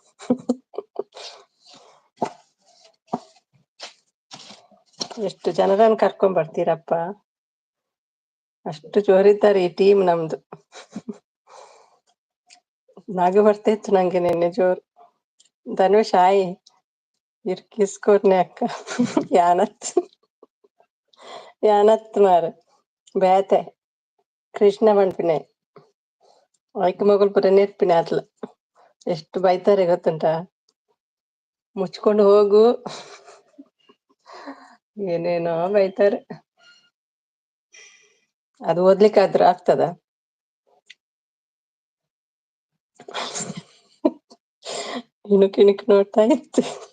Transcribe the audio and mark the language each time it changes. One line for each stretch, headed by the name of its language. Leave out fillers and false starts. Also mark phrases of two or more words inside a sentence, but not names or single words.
Kannada: ಎಷ್ಟು ಜನರನ್ನು ಕರ್ಕೊಂಡ್ ಬರ್ತೀರಪ್ಪ, ಅಷ್ಟು ಜೋರಿದ್ದಾರೆ ಈ ಟೀಮ್ ನಮ್ದು. ನಾಗ ಬರ್ತಾ ಇತ್ತು ನಂಗೆ ನಿನ್ನೆ ಜೋರು. ಧನುಷ್ ಹಾಯ್. ಕಿಸ್ಕೊಟ್ನೆ ಅಕ್ಕ.
Tulu: ಯಾನತ್ ಮಾರ ಬೇತೆ ಕೃಷ್ಣ ಬಣ್ಪಿನೆ ಆಯ್ಕೆ ಮಗಲ್ ಪುರ ನೆರ್ಪಿನ ಅತ್ಲ.
Kannada: ಎಷ್ಟು ಬೈತಾರೆ ಗೊತ್ತುಂಟಾ? ಮುಚ್ಕೊಂಡು ಹೋಗು, ಏನೇನೋ ಬೈತಾರೆ. ಅದು ಓದ್ಲಿಕ್ಕಾದ್ರೂ ಆಗ್ತದ? ಇಣುಕಿಣಿಕ್ ನೋಡ್ತಾ ಇತ್ತು.